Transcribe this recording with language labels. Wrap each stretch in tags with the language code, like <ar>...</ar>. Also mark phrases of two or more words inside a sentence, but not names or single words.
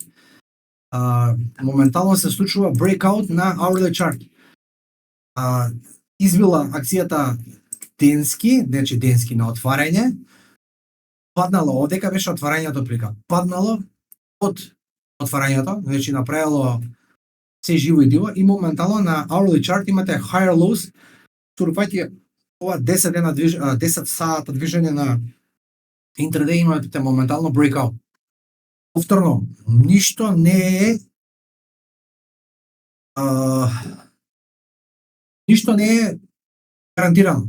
<mk>Моментално се случува breakout на</mk> <en>hourly chart.</en> <mk>Избила акцијата денски, значи денски на отварање, паднало, одека беше отварањето прика, паднало од отварањето, значи направило се живо и диво и моментално на</mk> <en>hourly chart</en> <mk>имате</mk> <en>higher lows,</en> <mk>турпајќи ова 10 дена 10 сата движење на интрадей имате моментално breakout. Повторно, ништо не е гарантирано.</mk>